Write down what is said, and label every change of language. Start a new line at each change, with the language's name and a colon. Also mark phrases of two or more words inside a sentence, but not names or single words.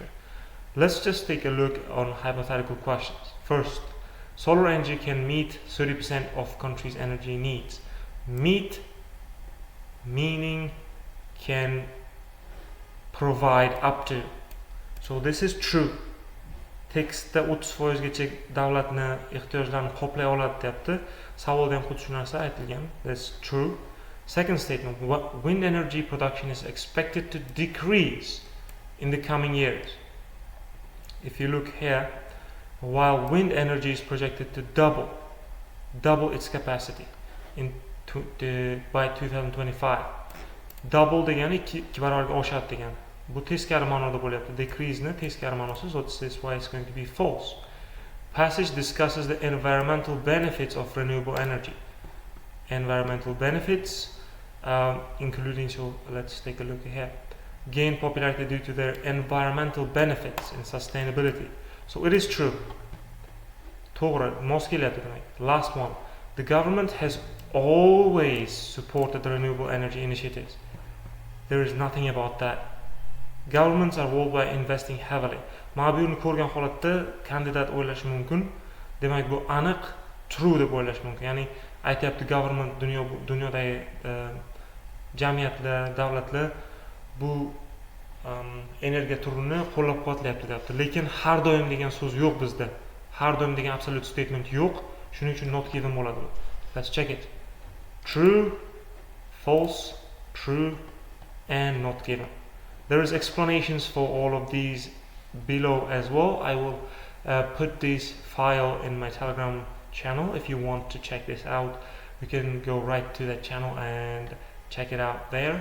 English: Let's just take a look on hypothetical questions. First, solar energy can meet 30% of countries' energy needs. Meet meaning can provide up to. So this is true.
Uzbek: Tekstda 30%gacha davlatni ehtiyojlarini qoplay oladi deyapti. Savolda ham xuddi shu narsa aytilgan.
English: That's true. Second statement, wind energy production is expected to decrease in the coming years. If you look here, while wind energy is projected to double its capacity by 2025.
Uzbek: Double degani 2 barobarga oshadi degani. Bu teskari ma'noda bo'lyapti. Decrease ni teskari ma'nosi,
English: so that's why it's going to be false. Passage discusses the environmental benefits of renewable energy. Environmental benefits, including, so let's take a look here. Gain popularity due to their environmental benefits and sustainability. So it is true.
Uzbek: To'g'ri, mos kelyapti demak.
English: Last one. The government has always supported the renewable energy initiatives. There is nothing about that. Governments are worldwide investing heavily.
Uzbek: Mana bu yerni ko'rgan holatda kandidat o'ylashi mumkin. Demak bu aniq true deb o'ylash mumkin. Ya'ni aytayapti government dunyodagi jamiyatlar, davlatlar bu energiya turini qo'llab-quvvatlayapti deyapti. Lekin har doim degan so'z yo'q bizda. Har doim degan
English: absolute statement
Uzbek: yo'q. Shuning uchun
English: not given
Uzbek: bo'ladi.
English: Let's check it. True, false, true and not given. There is explanations for all of these below as well. I will put this file in my Telegram channel. If you want to check this out, you can go right to that channel and check it out there.